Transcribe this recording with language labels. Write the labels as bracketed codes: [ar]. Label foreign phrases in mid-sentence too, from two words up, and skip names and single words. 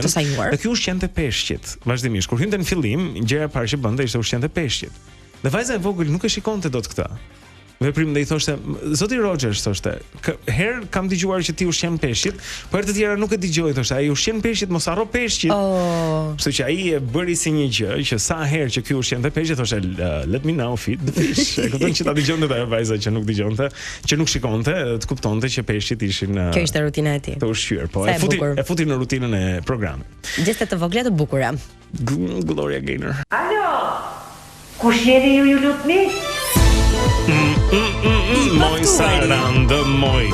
[sq] Dhe ky ushqente peshqit. Vazhdimisht kur hynte në fillim, gjëja e parë që bënte ishte ushqente peshqit. Dhe vajza e vogël nuk e shikonte dot këtë. Veprim dhe I thoshte, zoti Rogers thoshte, herë kam dëgjuar që ti ushqen peshqit, po herë të tjera nuk e dëgjoj, thoshte, ai ushqen peshqit, mos harro peshqit. Kështu që ai e bëri si një gjë që sa herë që ky ushqente peshqit, thoshte, [en] let me now feed the fish. [sq] E kupton që ta dëgjonte ajo vajza që nuk dëgjonte, që nuk shikonte, të kuptonte që peshqit ishin Kjo ishte rutina e tij. Të ushqyer, po e futi në rutinën e programit. Gjeste të vogla të bukura. Gloria Gaynor. Alo. Kush jeni ju lutni? Moj Sarandë, moj